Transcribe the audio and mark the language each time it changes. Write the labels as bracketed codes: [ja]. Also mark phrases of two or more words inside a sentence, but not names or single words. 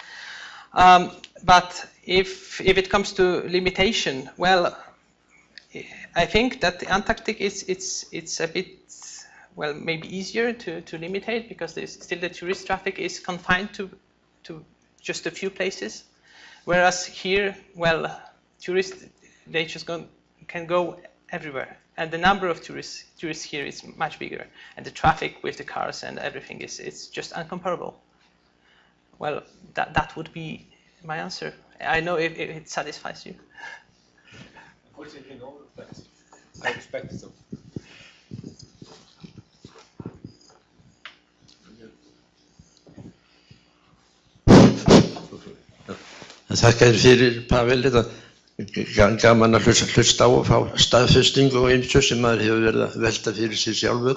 [en] But if it comes to limitation, well, I think that the Antarctic it's a bit, well, maybe easier to limitate, because still the tourist traffic is confined to just a few places, whereas here, well, tourists, they just can go everywhere, and the number of tourists here is much bigger, and the traffic with the cars and everything it's just incomparable. Well, that would be my answer. I know if it satisfies you. Unfortunately, no, but I expected so. [is] Þakka þér fyrir, Pavel. Þetta gaman að hlusta á og fá staðfestingu og ýmsu sem maður hefur verið að velta fyrir sig sjálfur.